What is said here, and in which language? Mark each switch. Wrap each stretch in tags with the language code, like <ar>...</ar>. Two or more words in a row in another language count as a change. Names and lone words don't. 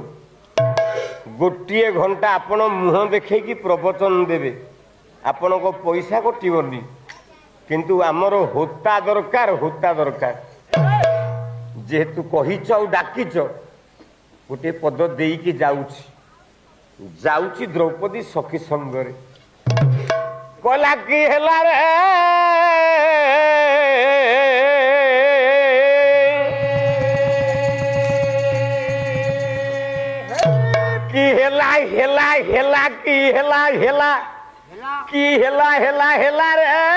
<or>ଗୋଟିଏ ଘଣ୍ଟା ଆପଣ ମୁହଁ ଦେଖେଇକି ପ୍ରବଚନ ଦେବେ। ଆପଣଙ୍କ ପଇସା କଟିବନି। କିନ୍ତୁ ଆମର ହୋତା ଦରକାର। ହୋତା ଦରକାର। ଯେହେତୁ କହିଛ ଆଉ ଡାକିଛ ଗୋଟେ ପଦ ଦେଇକି ଯାଉଛି। ଯାଉଚି ଦ୍ରୌପଦୀ ସଖୀ ସଙ୍ଗରେ କହଲା କି ହେଲା ରେ କି ହେଲା ହେଲା ହେଲା କି ହେଲା ହେଲା କି ହେଲା ହେଲା ହେଲା ରେ</or>